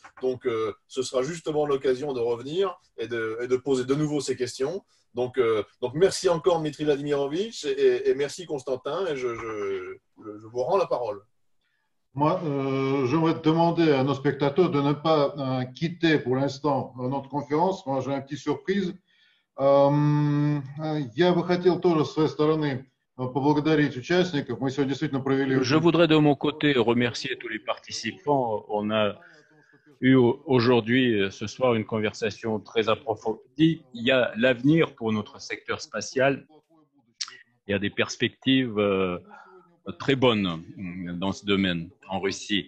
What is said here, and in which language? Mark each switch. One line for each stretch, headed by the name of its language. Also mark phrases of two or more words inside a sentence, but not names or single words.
French: Donc, ce sera justement l'occasion de revenir et de poser de nouveau ces questions. Donc merci encore, Dmitri Vladimirovitch, et merci, Constantin, et je vous rends la parole. Moi, j'aimerais demander à nos spectateurs de ne pas quitter pour l'instant notre conférence. Moi, j'ai une petite surprise.
Russian: Я бы хотел тоже с своей стороны поблагодарить участников. Мы сегодня действительно провели...
French: Je voudrais de mon côté remercier tous les participants. On a eu aujourd'hui, ce soir, une conversation très approfondie. Il y a l'avenir pour notre secteur spatial. Il y a des perspectives très bonnes dans ce domaine en Russie.